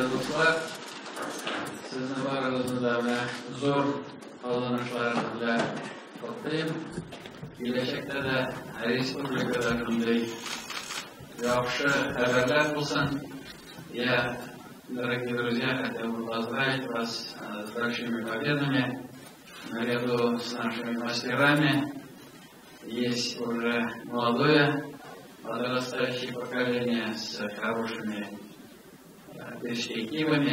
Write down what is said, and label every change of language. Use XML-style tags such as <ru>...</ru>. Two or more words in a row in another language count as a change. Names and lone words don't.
<uz>dostlar, sizni barlig'ingizni zo'r qozonishlar bilan qutlayman. Kelajakda da respublikada bunday yaxshi xabarlar bo'lsin.</uz> <ru>Я, дорогие друзья, хотел бы поздравить вас с большими победами наряду с нашими мастерами. Есть уже молодое подрастающее поколение с хорошими перспективами.</ru>